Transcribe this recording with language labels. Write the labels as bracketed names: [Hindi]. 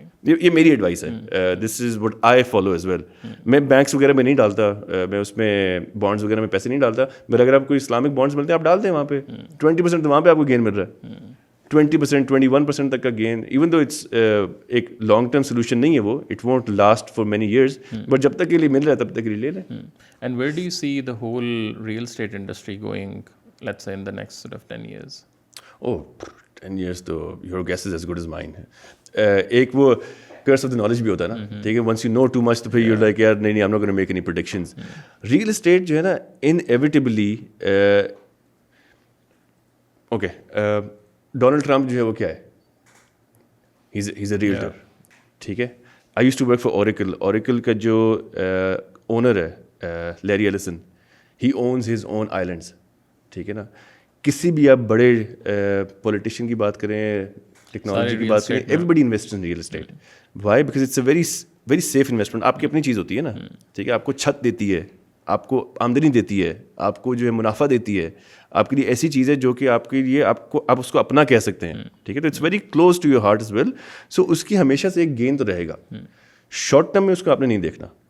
[Urdu] یہ میری ایڈوائس ہے, [English] This is what I follow as well. [Urdu] میں بینکس وغیرہ میں نہیں ڈالتا, میں اس میں بانڈس وغیرہ میں پیسے نہیں ڈالتا, بٹ اگر آپ کو اسلامک بانڈس ملتے ہیں آپ ڈال دیں وہاں پہ, 20% وہاں پہ آپ کو گین مل رہا ہے, 20%, 21% تک کا گین. [English] even though it's [Urdu] ایک لانگ ٹرم سولوشن نہیں ہے وہ, [English] it won't last for many years, [Urdu] but جب تک کے لیے مل رہا ہے تب تک کے لیے لے لیں. [English] And where do you see the whole real estate industry going, let's say in the next sort of 10 years? Oh, 10 years تو your guess is as good as mine. ایک وہ curse of the knowledge [Urdu] بھی ہوتا ہے نا, ٹھیک ہے, [English] once you know too much تو پھر you're like [Urdu] یار نہیں [English] I'm not going to make any predictions. [Urdu] Real estate جو ہے نا inevitably okay, ڈونلڈ ٹرمپ جو ہے وہ کیا ہے, [English] he's a realtor, [Urdu] ٹھیک ہے. [English] I used to work for Oracle. [Urdu] Oracle کا جو اونر ہے Larry ایلسن, [English] he owns his own islands, [Urdu] ٹھیک ہے نا. کسی بھی آپ بڑے پولیٹیشین کی بات کریں, ٹیکنالوجی کی بات کریں, [English] Everybody invest in real estate. Why? Because it's a very safe investment. [Urdu] آپ کی اپنی چیز ہوتی ہے نا, ٹھیک ہے, آپ کو چھت دیتی ہے, آپ کو آمدنی دیتی ہے, آپ کو جو ہے منافع دیتی ہے, آپ کے لیے ایسی چیز ہے جو کہ آپ کے لیے آپ اس کو اپنا کہہ سکتے ہیں, ٹھیک ہے. تو [English] It's very close to your heart as well. [Urdu] سو اس کی ہمیشہ سے ایک گین تو رہے گا. شارٹ ٹرم میں اس کو آپ نے نہیں دیکھنا.